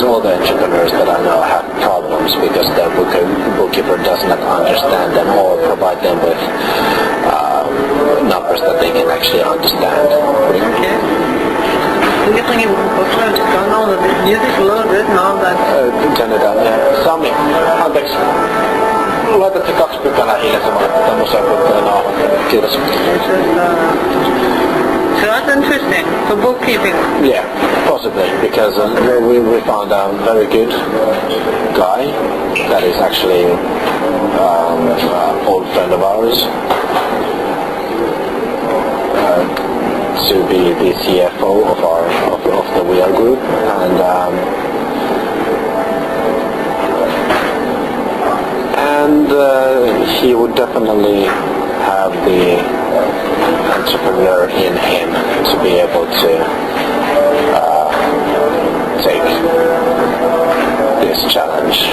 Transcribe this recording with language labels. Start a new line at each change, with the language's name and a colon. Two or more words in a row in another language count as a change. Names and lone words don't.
English: All the entrepreneurs that I know have problems because their bookkeeper does not understand them or provide them with numbers that they can actually understand. Okay. I'm guessing it was trying to turn on the music a little bit now that... Turn it down, yeah.
Finnish: Sami, anteeksi. Laitat se 2 pykälää hiljaisemmalle, että museokulttuuri nauhan. Kiitos.
English: So that's interesting. So bookkeeping. Yeah, possibly, because we found a very good guy that is actually an old friend of ours. To be the CFO of the We Are Group, and he would definitely have the entrepreneur in him to be able to take this challenge.